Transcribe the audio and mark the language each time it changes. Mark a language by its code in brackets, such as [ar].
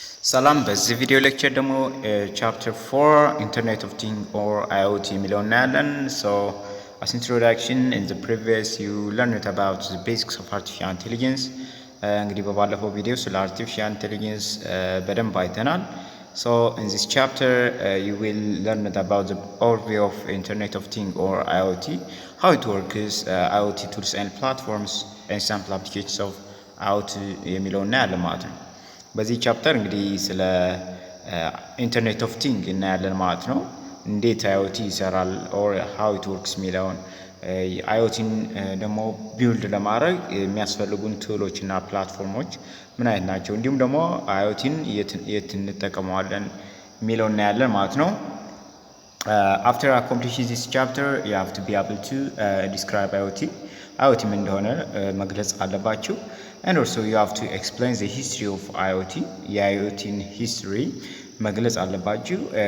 [am] ሰላም በዚህ ቪዲዮ ሌክቸር ደግሞ chapter 4 Internet of Things or IoT የሚለውን እናያለን። [en] So as introduction in the previous you learned about the basics of artificial intelligence. [am] እንግዲህ በባለፈው ቪዲዮ ስለ artificial intelligence በደንብ አይተናል. [en] So in this chapter you will learn about the overview of Internet of Things or IoT, how it works, IoT tools and platforms and sample applications of IoT [am] የሚለውን እናያለን ማለት ነው። በዚህ ቻፕተር እንግዲህ ስለ ኢንተርኔት ኦፍ ቲንግ እናያለን ማለት ነው። እንዴት አይኦቲ ይሰራል [en] ኦር ሃው ኢት ወርክስ [am] የሚለውን አይኦቲን ደግሞ ቢልድ ለማድረግ የሚያስፈልጉን ቱሎች እና ፕላትፎርሞች ምን አይነት ናቸው፣ እንዲሁም ደግሞ አይኦቲን የት እንጠቀመዋለን የሚለውን እናያለን ማለት ነው። [en] after accomplishing this chapter you have to be able to describe IoT [am] ምን እንደሆነ መግለጽ አለባችሁ. [en] And also you have to explain the history of IoT, IoT history [am] መግለጽ አለባችሁ.